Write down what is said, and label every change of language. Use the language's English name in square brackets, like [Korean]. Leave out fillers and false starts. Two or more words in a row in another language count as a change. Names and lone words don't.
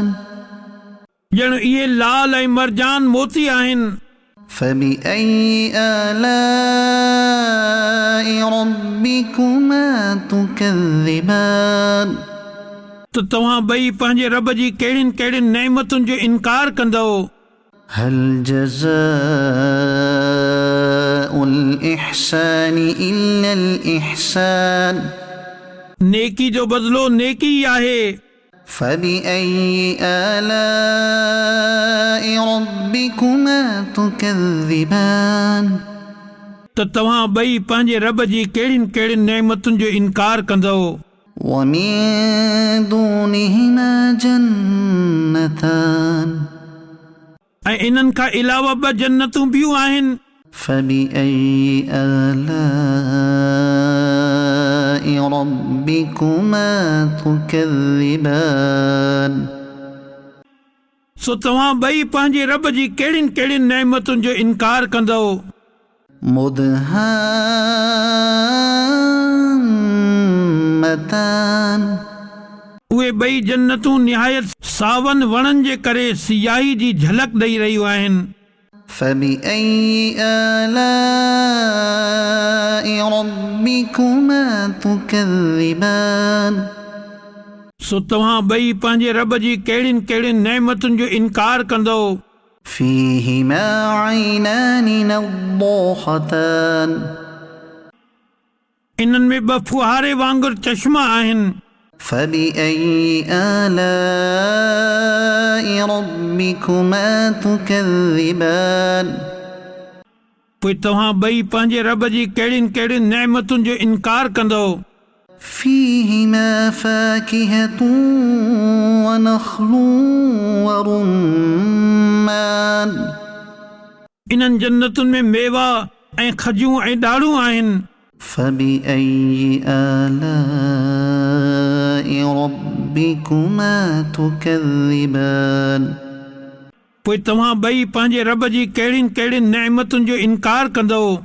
[Sindhi] ॼण इहे लाल ऐं मरजान मोती आहिनि। [Arabic] فبأي آلاء ربكما تكذبان [Sindhi] त तव्हां ॿई पंहिंजे रब जी कहिड़ियुनि कहिड़ियुनि नेमतुनि जो इनकार कंदो। [Arabic] هل جزاء الإحسان إلا الإحسان [Sindhi] नेकी जो बदिलो नेकी ई आहे। [Arabic] فبأي آلاء ربكما تكذبان [Sindhi] त तव्हां ॿई पंहिंजे रब जी कहिड़ियुनि कहिड़ियुनि नेमतुनि जो इनकार कंदो। [Arabic] ومن دونهما جنتان [Sindhi] ऐं इन्हनि खां अलावा ॿ जन्नतूं ॿियूं आहिनि। [Arabic] فبأي آلاء ربكما تكذبان [Sindhi] सो तव्हां ॿई पंहिंजे रब जी कहिड़ियुनि कहिड़ियुनि नेमतुनि जो इनकार कंदो। [Arabic] مدهامتان [Sindhi] उहे ॿई जन्नतूं निहायत सावन वणनि जे करे सियाही जी झलक ॾेई रहियूं आहिनि। [Arabic] فبأي آلاء ربكما تكذبان [Sindhi] सो तव्हां ॿई पंहिंजे रब जी कहिड़ियुनि कहिड़ियुनि नेमतुनि जो इनकार कंदो। [Arabic] فيهما عينان نضاختان [Sindhi] इन्हनि में ॿ फुहारे वांगुरु चश्मा आहिनि। [Arabic] فبأي آلاء ربكما تكذبان [Sindhi] पोइ तव्हां ॿई पंहिंजे रब जी कहिड़ियुनि कहिड़ियुनि नेमतुनि जो इनकार कंदो। [Arabic] فيهما فاكهة ونخل ورمان [Sindhi] इन्हनि जन्नतुनि में मेवा ऐं खजूं ऐं ॾाढ़ूं आहिनि। [Arabic] فبأي آلاء ربكما تكذبان [Sindhi] पोइ तव्हां ॿई पंहिंजे रब जी कहिड़ियुनि कहिड़ियुनि नेमतुनि जो इनकार कंदो।